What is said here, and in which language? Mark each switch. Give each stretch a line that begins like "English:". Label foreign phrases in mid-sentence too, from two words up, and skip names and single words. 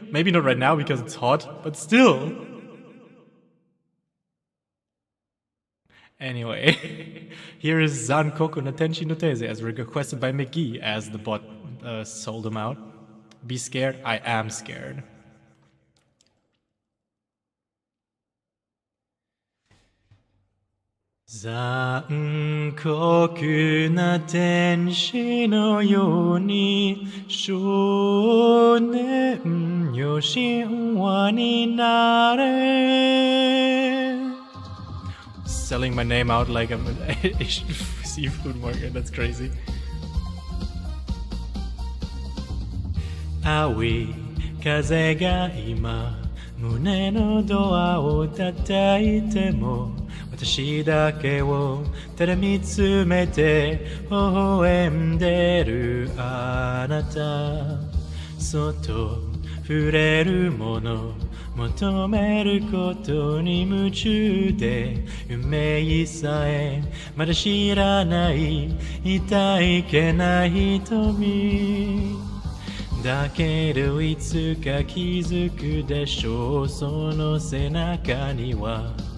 English: Maybe not right now because it's hot, but still. Anyway, here is Zankoku na Tenshi no Teze as requested by McGee as the bot sold him out. Be scared? I am scared.
Japanese: 残酷な天使のように少年よ神話になれ.
English: Selling my name out like I'm an Asian seafood market, that's crazy.
Japanese: 蒼い風がいま胸のドアを叩いても私だけをただ見つめて微笑んでるあなたそっと触れるもの求めることに夢中で運命さえまだ知らない痛いけない瞳だけどいつか気づくでしょうその背中には